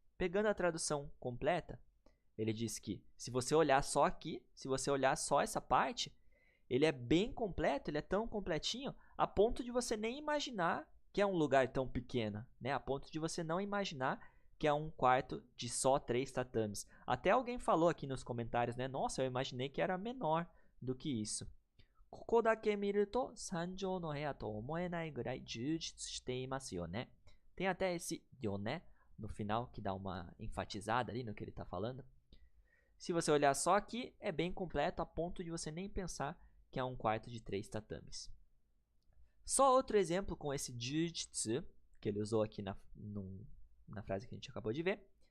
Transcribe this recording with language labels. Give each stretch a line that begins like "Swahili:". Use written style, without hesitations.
Portuguese: Pegando a tradução completa, ele diz que se você olhar só aqui, se você olhar só essa parte, ele é bem completo, ele é tão completinho, a ponto de você nem imaginar que é um lugar tão pequeno, né? A ponto de você não imaginar que é um quarto de só 3 tatames. Até alguém falou aqui nos comentários, né? Nossa, eu imaginei que era menor do que isso.
Japanese: ここだけ見ると3畳の部屋と思えないぐらい充実していますよね.
Portuguese: Tem até esse yo, né? no final, que dá uma enfatizada ali no que ele está falando. Se você olhar só aqui, é bem completo a ponto de você nem pensar que é um quarto de 3 tatames. Só outro exemplo com esse jujutsu, que ele usou aqui na frase que a gente acabou de ver.